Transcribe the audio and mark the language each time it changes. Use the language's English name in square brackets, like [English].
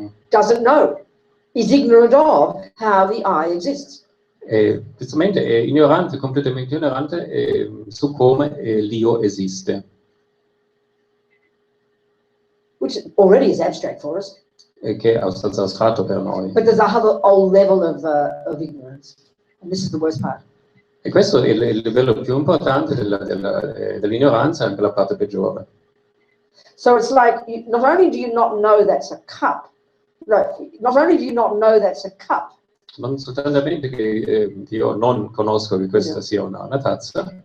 [English] Doesn't know, is ignorant of how the I exists. [Italian] Giustamente è ignorante, completamente ignorante su come l'io esiste. [English] Which already is abstract for us. [Italian] Che è abbastanza astratto per noi. [English] But there's a whole level of ignorance. And this is the worst part. [Italian] E questo è il livello più importante dell'ignoranza, anche la parte peggiore. [English] So it's like, not only do you not know that's a cup, not only do you not know that's a cup, [Italian] Non soltanto che io non conosco che questa sia una tazza.